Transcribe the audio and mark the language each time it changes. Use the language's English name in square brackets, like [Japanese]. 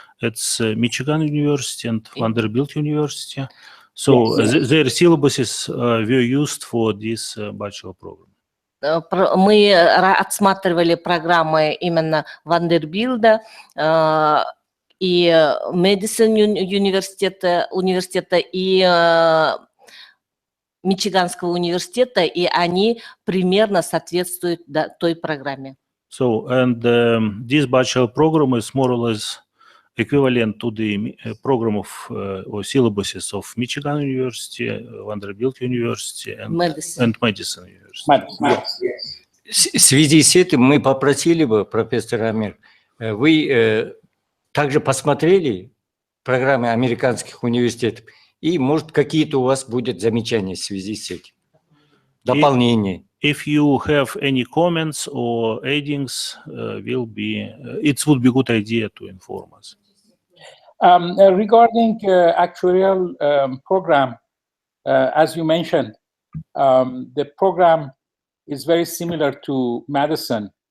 [English] It's Michigan University and Vanderbilt University. So their syllabuses were used for this bachelor program. [Russian] Мы отсматривали программы именно Вандербилда и Мэдисон университета и Мичиганского университета, и они примерно соответствуют той программе. [English] So, and this bachelor program is more or less equivalent to the program of or syllabuses of Michigan University, Vanderbilt University, and Madison University. [Russian] В связи с этим мы попросили бы, профессор Амир, вы также посмотрели программы американских университетов, и, может, какие-то у вас будут замечания в связи с этим, дополнения. [English] If you have any comments or addings, it would be a good idea to inform us. Regarding actuarial program, as you mentioned, the program is very similar to Madison.